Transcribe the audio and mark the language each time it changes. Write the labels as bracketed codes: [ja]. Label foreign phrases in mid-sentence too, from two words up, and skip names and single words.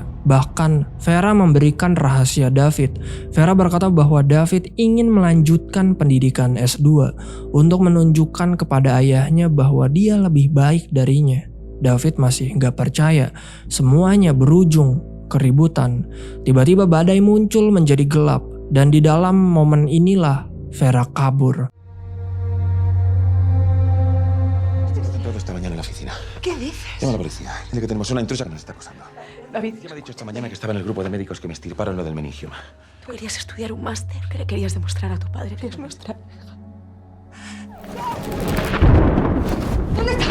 [id] Bahkan Vera memberikan rahasia David. Vera berkata bahwa David ingin melanjutkan pendidikan S2 untuk menunjukkan kepada ayahnya bahwa dia lebih baik darinya. David masih gak percaya. Semuanya berujung keributan. Tiba-tiba badai muncul menjadi gelap. Dan di dalam momen inilah Vera kabur. [es] Esta mañana en la oficina. ¿Qué dices? Llama a la policía. Dile que tenemos una intrusa que nos está acosando. David, Ya me ha dicho esta mañana que estaba en el grupo de médicos que me extirparon lo del meningioma. tú querías estudiar un máster. ¿Qué le querías demostrar a tu padre? Que es nuestra hija. ¿Dónde está?